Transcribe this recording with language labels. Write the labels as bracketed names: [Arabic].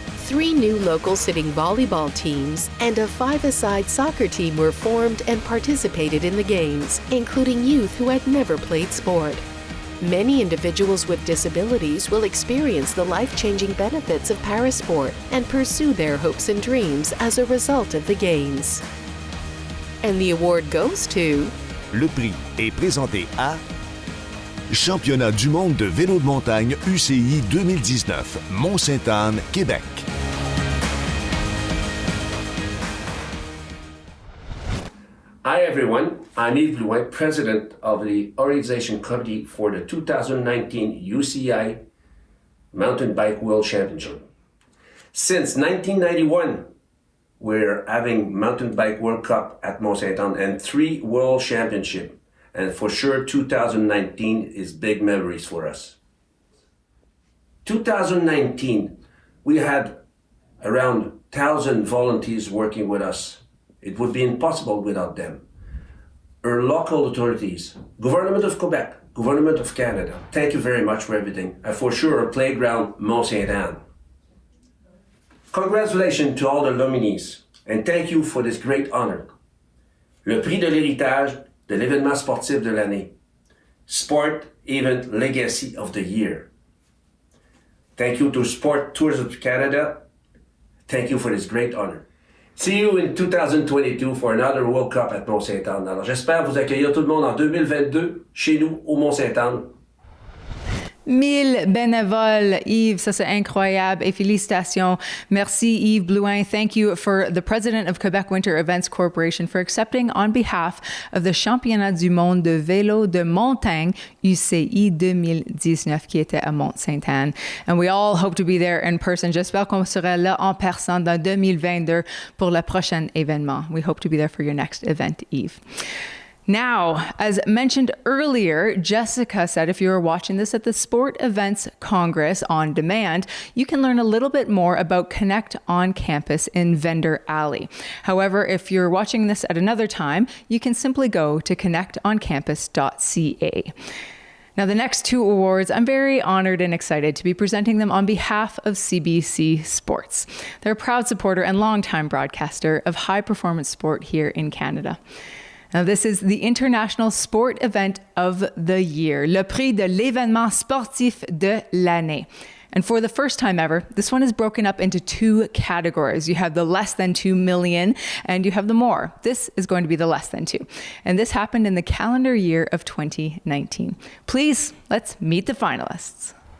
[English] 3 new local sitting volleyball teams and a 5-a-side soccer team were formed and participated in the games, including youth who had never played sport. Many individuals with disabilities will experience the life-changing benefits of Parasport and pursue their hopes and dreams as a result of the games. And the award goes to... [French] Le prix est présenté à Championnat du monde de vélo de montagne UCI 2019, Mont-Sainte-Anne, Québec. [English] Hi everyone, I'm Yves Blouin, President of the Organization Committee for the 2019 UCI Mountain Bike World Championship. Since 1991, we're having Mountain Bike World Cup at Mont-Sainte-Anne and 3 World Championships. And for sure, 2019 is big memories for us. 2019, we had around 1,000 volunteers working with us. It would be impossible without them. Our local authorities, Government of Quebec, Government of Canada, thank you very much for everything. And for sure, our playground, Mont-Sainte-Anne. Congratulations to all the nominees, and thank you for this great honor. [French] Le prix de l'héritage de l'événement sportif de l'année. [English] Sport Event Legacy of the Year. Thank you to Sport Tourism Canada. Thank you for this great honor. See you in 2022 for another World Cup at Mont-Sainte-Anne. [French] Alors j'espère vous accueillir tout le monde en 2022 chez nous au Mont-Sainte-Anne. 1000 bénévoles, Yves, ça c'est incroyable et félicitations. [English] Merci Yves Blouin. Thank you for the President of Quebec Winter Events Corporation for accepting on behalf of the Championnat du monde de vélo de montagne UCI 2019 [French] qui était à Mont-Sainte-Anne. [English] And we all hope to be there in person. [French] J'espère qu'on sera là en personne dans 2022 pour le prochain événement. [English] We hope to be there for your next event, Yves. Now, as mentioned earlier, Jessica said if you are watching this at the Sport Events Congress on demand, you can learn a little bit more about Connect on Campus in Vendor Alley. However, if you're watching this at another time, you can simply go to connectoncampus.ca. Now, the next 2 awards, I'm very honored and excited to be presenting them on behalf of CBC Sports. They're a proud supporter and longtime broadcaster of high-performance sport here in Canada. Now, this is the International Sport Event of the Year, [French] le prix de l'événement sportif de l'année. [English] And for the first time ever, this one is broken up into 2 categories. You have the less than 2 million and you have the more. This is going to be the less than 2. And this happened in the calendar year of 2019. Please, let's meet the finalists.